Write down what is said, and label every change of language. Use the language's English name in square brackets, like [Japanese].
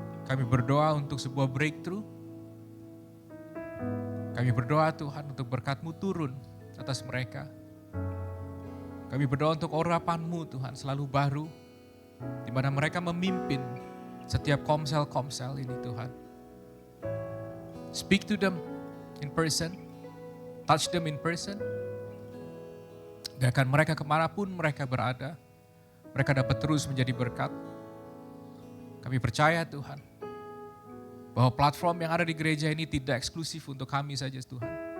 [Indonesian] Kami berdoa untuk sebuah breakthrough. Kami berdoa Tuhan untuk berkat-Mu turun atas mereka. Kami berdoa untuk urapan-Mu Tuhan selalu baru, di mana mereka memimpin setiap komsel-komsel ini Tuhan. [English] Speak to them in person, touch them in person. [Indonesian] Biarkan mereka kemanapun mereka berada, mereka dapat terus menjadi berkat. Kami percaya Tuhan, bahwa platform yang ada di gereja ini tidak eksklusif untuk kami saja Tuhan.